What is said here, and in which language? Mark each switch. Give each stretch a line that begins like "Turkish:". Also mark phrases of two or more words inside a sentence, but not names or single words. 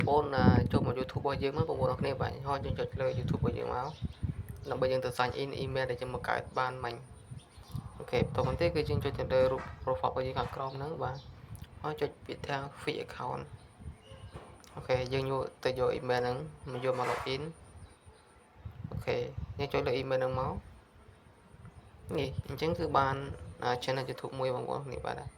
Khmer: អូនចូលមក YouTube របស់យើងមកបងប្អូនអរគ្នាបាទហើយយើងចុចលើ YouTube របស់យើងមកដើម្បីយើងទៅ
English: sign in email
Khmer: ដែលយើងបង្កើតបានមិញអូខេបន្តមកទៀតគឺយើងចុចទៅលើរូប profile របស់យើងខាងក្រោមហ្នឹងបាទហើយចុចពាក្យថា
English: free account
Khmer: អូខេយើងយកទៅយក email ហ្នឹងមកយកមក login អូខេយើងចុចលើ email ហ្នឹងមកនេះអញ្ចឹងគឺបាន channel YouTube មួយបងប្អូនគ្នាបាទ